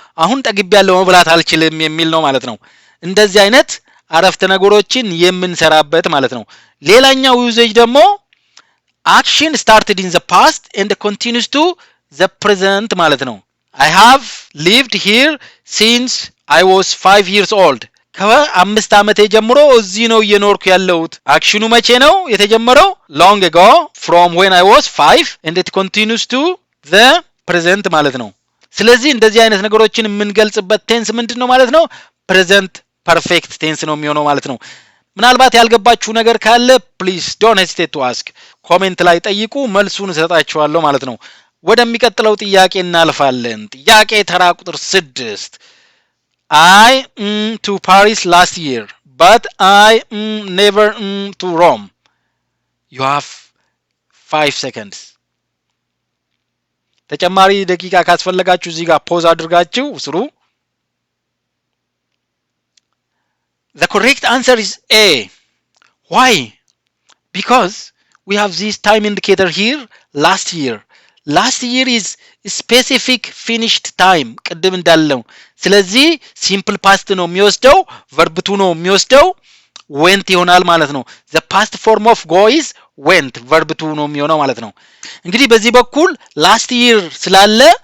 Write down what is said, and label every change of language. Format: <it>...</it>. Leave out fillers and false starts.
<am>አሁን ጠግቤያለሁ መብላት አልችልም የሚል ነው ማለት ነው። እንደዚህ አይነት አረፍተ ነገሮችን የምንሰራበት ማለት ነው። ሌላኛው ዩዜጅ ደግሞ</am> <en>action started in the past and continues to the present</en> <am>ማለት ነው።</am> <en>I have lived here since I was 5 years old</en> <am>ከ5 ዓመቴ ጀምሮ እዚህ ነው እየኖርኩ ያለሁት። አክሽኑ መቼ ነው የተጀመረው?</am> <en>long ago from when I was 5 and it continues to the present</en> <am>ማለት ነው። ስለዚህ እንደዚህ አይነት ነገሮችን የምንገልጽበት ቴንስ ምንድነው ማለት ነው? present perfect ቴንስ ነው የሚሆነው ማለት ነው። ምናልባት ያልገባችሁ ነገር ካለ</am> <en>please don't hesitate to ask</en> <am>ኮሜንት ላይ ጠይቁ፣ መልሱን እሰጣችኋለሁ ማለት ነው። ወደሚቀጥለው ጥያቄ እናልፋለን። ጥያቄ ተራ ቁጥር 6</am> <en>I to Paris last year but I never to Rome. You have 5 seconds.</en> <am>ተጨማሪ ደቂቃ ካስፈልጋችሁ እዚህ ጋር ፖዝ አድርጋችሁ ስሩ።</am> <en>The correct answer is A. Why? Because we have this time indicator here last year. Last year is specific finished time</en> <am>ቅድም እንዳለው። ስለዚህ simple past ነው የሚወስደው verb to ነው የሚወስደው went ይሆናል ማለት ነው።</am> <en>the past form of go is went</en> <am>verb to ነው የሚሆነው ማለት ነው። እንግዲህ በዚህ በኩል last year ስላለ</am>